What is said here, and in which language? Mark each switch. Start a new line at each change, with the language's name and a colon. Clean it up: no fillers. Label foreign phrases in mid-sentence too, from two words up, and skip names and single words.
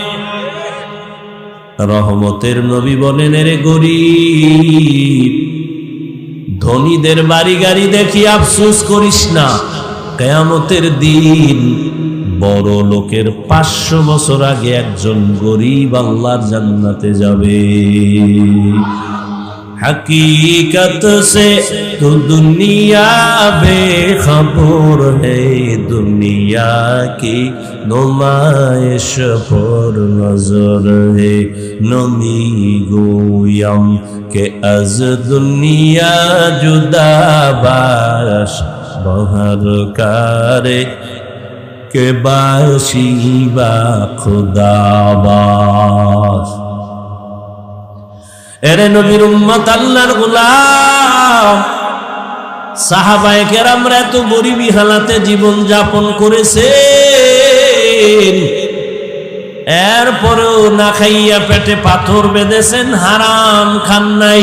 Bangla: রহমতের নবী বলেন, এরে গরিব, ধনীদের বাড়ি গাড়ি দেখি আফসোস করিস না, কিয়ামতের দিন বড় লোকের 500 বছর আগে একজন গরিব আল্লাহর জান্নাতে যাবে।
Hindi: हकीकत से तो दुनिया बेखबर है, दुनिया की नुमाइश पर नजर है।
Persian: نمی گویم که از دنیا جدا باش به هر کاری که باشی با خدا باش.
Bangla: এরে নবীর উম্মত, আল্লাহর গোলাম, সাহাবায়ে কেরামরা এত গরিবী হালাতে জীবন যাপন করেছেন, এরপরেও না খাইয়া পেটে পাথর বেঁধেছেন, হারাম খান নাই।